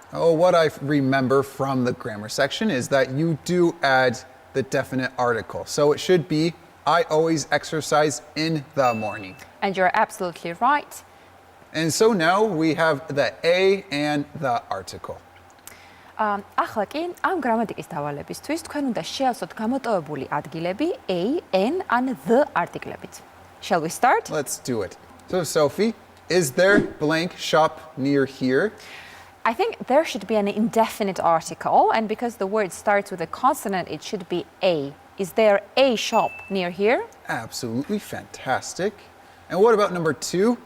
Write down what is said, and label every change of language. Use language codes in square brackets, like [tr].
[en] Oh, what I remember from the grammar section is that you do add the definite article. So it should be, I always exercise in the morning. And you're absolutely right. And so now we have the A and the article. [ka] ახლა კი ამ გრამატიკის დავალებისთვის თქვენ უნდა შეავსოთ გამოტოვებული ადგილები a, n ან the artiklებით. [en] Shall we start? Let's do it. So, Sophie, is there blank shop near here? I think there should be an indefinite article, and because the word starts with a consonant, it should be a. Is there a shop near here? Absolutely fantastic. And what about number 2?